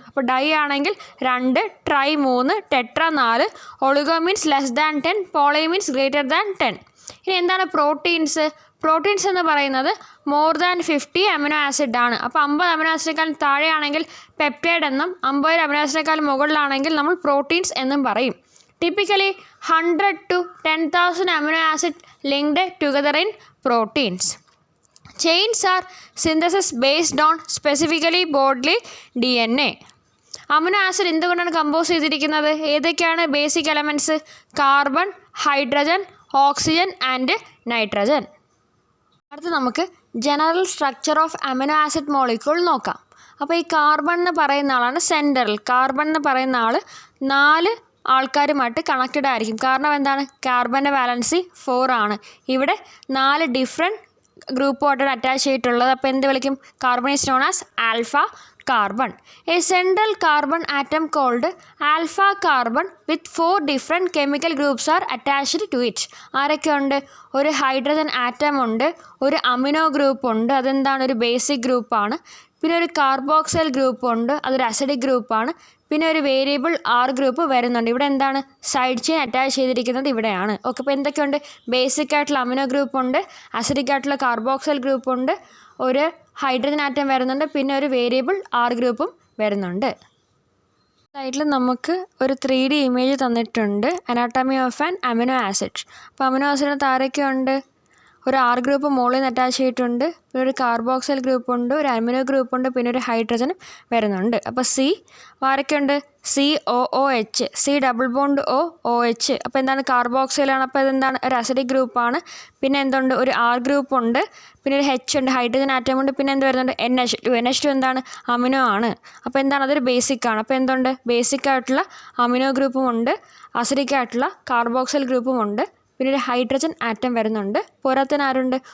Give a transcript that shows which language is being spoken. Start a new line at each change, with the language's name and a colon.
Malayalam: അപ്പോൾ
English: di
Malayalam: ആണെങ്കിൽ
English: 2, tri 3, tetra 4, oligo means less than 10, poly means greater than 10.
Malayalam: ഇനി എന്താണ് പ്രോട്ടീൻസ്? പ്രോട്ടീൻസ് എന്ന് പറയുന്നത്
English: more than
Malayalam: 50 അമിനോ ആസിഡ് ആണ്. അപ്പോൾ 50 അമിനോ ആസിഡിനേക്കാളും താഴെയാണെങ്കിൽ പെപ്റ്റൈഡ് എന്നും 50 അമിനോ ആസിഡിനേക്കാളും മുകളിലാണെങ്കിൽ നമ്മൾ പ്രോട്ടീൻസ് എന്നും പറയും.
English: Typically 100 to 10,000 amino acid linked together in proteins. Chains are synthesis based on specifically bodily DNA.
Malayalam: Amino acid എന്തുകൊണ്ടാണ് കമ്പോസ് ചെയ്തിരിക്കുന്നത്? ഏതൊക്കെയാണ് basic elements?
English: Carbon, hydrogen, oxygen and nitrogen.
Malayalam: അടുത്ത് നമുക്ക്
English: general structure of amino acid molecule
Malayalam: നോക്കാം. അപ്പോൾ ഈ carbon എന്ന് പറയുന്ന ആളാണ് സെൻറ്ററിൽ. കാർബൺ എന്ന് പറയുന്ന ആൾ 4 ആൾക്കാരുമായിട്ട് കണക്റ്റഡ് ആയിരിക്കും. കാരണം എന്താണ്? കാർബൻ്റെ വാലൻസി 4 ആണ്. ഇവിടെ 4 ഡിഫറെൻറ്റ് ഗ്രൂപ്പുമായിട്ടാണ് അറ്റാച്ച് ചെയ്തിട്ടുള്ളത്. അപ്പോൾ എന്ത് വിളിക്കും?
English: Carbon is known as alpha carbon. A central carbon atom called alpha carbon with 4 different chemical groups are attached to it.
Malayalam: ആരൊക്കെയുണ്ട്? ഒരു ഹൈഡ്രജൻ ആറ്റം ഉണ്ട്, ഒരു അമിനോ ഗ്രൂപ്പ് ഉണ്ട്, അതെന്താണ്? ഒരു ബേസിക് ഗ്രൂപ്പാണ്. പിന്നെ ഒരു കാർബോക്സൈൽ ഗ്രൂപ്പ് ഉണ്ട്, അതൊരു അസിഡിക് ഗ്രൂപ്പാണ്. പിന്നെ ഒരു വേരിയബിൾ R ഗ്രൂപ്പ് വരുന്നുണ്ട്. ഇവിടെ എന്താണ്? സൈഡ് ചെയിൻ അറ്റാച്ച് ചെയ്തിരിക്കുന്നത് ഇവിടെയാണ്. ഓക്കെ, അപ്പോൾ എന്തൊക്കെയുണ്ട്? ബേസിക് ആയിട്ടുള്ള അമിനോ ഗ്രൂപ്പ് ഉണ്ട്, അസിഡിക് ആയിട്ടുള്ള കാർബോക്സൈൽ ഗ്രൂപ്പ് ഉണ്ട്, ഒരു ഹൈഡ്രജൻ ആറ്റം വരുന്നുണ്ട്, പിന്നെ ഒരു വേരിയബിൾ R ഗ്രൂപ്പും വരുന്നുണ്ട്. സൈഡിൽ നമുക്ക് ഒരു 3D ഇമേജ് തന്നിട്ടുണ്ട്,
English: Anatomy of an amino acid.
Malayalam: അപ്പോൾ അമിനോ ആസിഡിന് താരൊക്കെയുണ്ട്? ഒരു R ഗ്രൂപ്പ് മുകളിൽ നിന്ന് അറ്റാച്ച് ചെയ്തിട്ടുണ്ട്, പിന്നെ ഒരു കാർബോക്സിൽ ഗ്രൂപ്പ് ഉണ്ട്, ഒരു അമിനോ ഗ്രൂപ്പ് ഉണ്ട്, പിന്നെ ഒരു ഹൈഡ്രജനും വരുന്നുണ്ട്. അപ്പോൾ C ആരൊക്കെയുണ്ട്?
English: COOH, C double bond OH.
Malayalam: അപ്പോൾ എന്താണ്? കാർബോക്സിലാണ്. അപ്പോൾ ഇതെന്താണ്? ഒരു അസിഡിക് ഗ്രൂപ്പാണ്. പിന്നെ എന്തുണ്ട്? ഒരു R ഗ്രൂപ്പ് ഉണ്ട്, പിന്നെ ഒരു H ഉണ്ട്, ഹൈഡ്രജൻ ആറ്റം ഉണ്ട്, പിന്നെ എന്ത് വരുന്നുണ്ട്? NH2 എന്താണ്? അമിനോ ആണ്. അപ്പോൾ എന്താണ്? അതൊരു ബേസിക് ആണ്. അപ്പോൾ എന്തുണ്ട്? ബേസിക് ആയിട്ടുള്ള അമിനോ ഗ്രൂപ്പും ഉണ്ട്, അസിഡിക് ആയിട്ടുള്ള കാർബോക്സിൽ ഗ്രൂപ്പും ഉണ്ട്, പിന്നെ ഒരു ഹൈഡ്രജൻ ആറ്റം വരുന്നുണ്ട്. പോരാത്തതിന് ആരുണ്ട്?